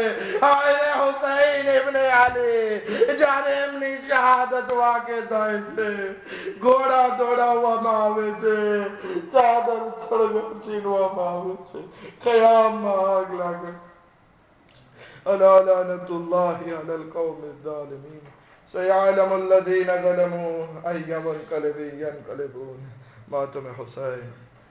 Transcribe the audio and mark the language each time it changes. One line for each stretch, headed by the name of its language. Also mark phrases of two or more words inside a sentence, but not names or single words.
Gujarati: હાય રે હુસૈન ઇબ્ને અલી, જ્યારે એમની શહાદત વાકે થાય છે, ઘોડા દોડાવવામાં આવે છે, ચાદર છીનવામાં આવે છે, ખયામમાં આગ લાગે.
Arabic: ألا لعنة الله على القوم الظالمين. سيعلم الذين ظلموا أي منقلب ينقلبون. ماتم حسين.